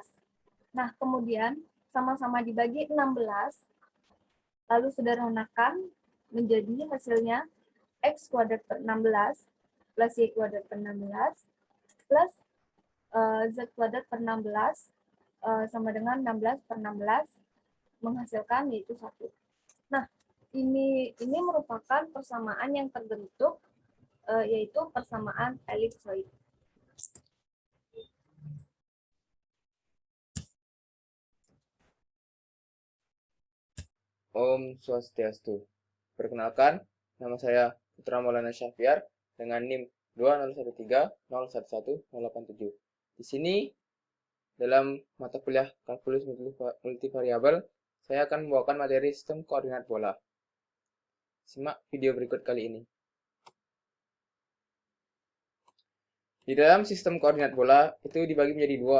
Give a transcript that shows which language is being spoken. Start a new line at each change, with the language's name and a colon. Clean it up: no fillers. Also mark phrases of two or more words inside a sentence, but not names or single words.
Indonesian: Nah, kemudian sama-sama dibagi 16, lalu sederhanakan menjadi hasilnya X kuadrat per 16 plus Y kuadrat per 16 plus Z kuadrat per 16 sama dengan 16 per 16 menghasilkan yaitu 1. Nah, ini merupakan persamaan yang terbentuk yaitu persamaan elipsoid.
Sanskrit: Om Swastiastu.
Indonesian: Perkenalkan, nama saya Putra Maulana Syahfiar dengan NIM 20130111087. Di sini, dalam mata kuliah kalkulus multivariabel, saya akan membawakan materi sistem koordinat bola. Simak video berikut kali ini. Di dalam sistem koordinat bola, itu dibagi menjadi dua.